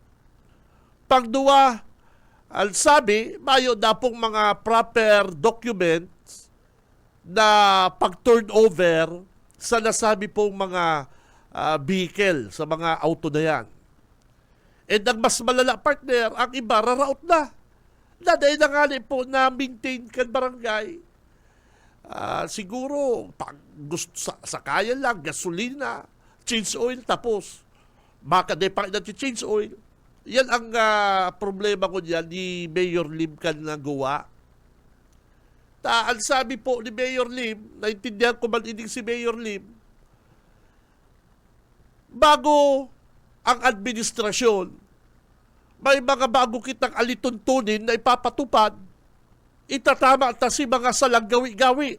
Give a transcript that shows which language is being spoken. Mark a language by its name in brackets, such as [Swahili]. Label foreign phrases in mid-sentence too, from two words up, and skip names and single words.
[Bikol] Pangduwa, ang sabi, mayo na pong mga [English] proper documents [Bikol] na pag-turnover sa nasabi pong mga vehicle, sa mga auto na yan. And ang mas malala, partner, ang iba, raraot na. Dahil na nga po na maintain kan barangay. Siguro, pag gusto, sa kaya lang, gasolina, [English] change oil, [Bikol] tapos. Baka de pa na [English] change oil. [Bikol] Yan ang problema ko diyan ni Mayor Lim kan na gawa. Ang sabi po ni Mayor Lim, naintindihan ko man ining si Mayor Lim, bago ang administrasyon, may mga bago kitang alituntunin na ipapatupad, itatama ta si mga salang gawi-gawi.